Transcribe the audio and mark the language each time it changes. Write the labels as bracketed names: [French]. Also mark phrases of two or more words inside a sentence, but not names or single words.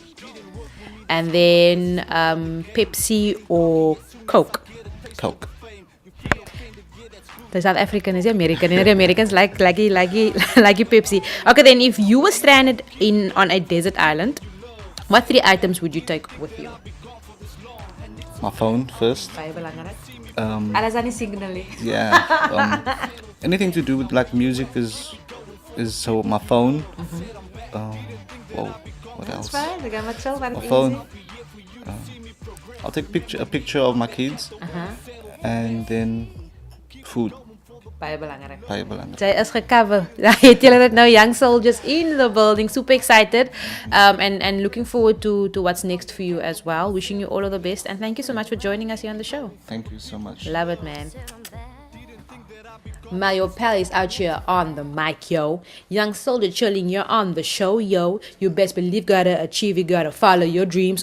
[English] And then Pepsi or Coke? Coke. The South African is American. And the Americans like Pepsi. Okay, then if you were stranded on a desert island, what 3 items would you take with you? My phone first. [Afrikaans] Baie belangrik. Um, Alles aan die signal. yeah. [English] Anything to do with like music is so my phone. Whoa, what else? [Afrikaans] Fine, we gaan maar chill, maar [English] My easy. phone. I'll take a picture of my kids, and then food. [Afrikaans] Baie belangrik. Baie belangrijk. Sy is gecover. Het julle dit nou, [English] Young Soldiers in the building. Super excited. And looking forward to what's next for you as well. Wishing you all of the best. And thank you so much for joining us here on the show. Thank you so much. Love it, man. Mario Pal is out here on the mic, yo. Young Soldier chilling, you're on the show, yo. You best believe, gotta achieve, you gotta follow your dreams.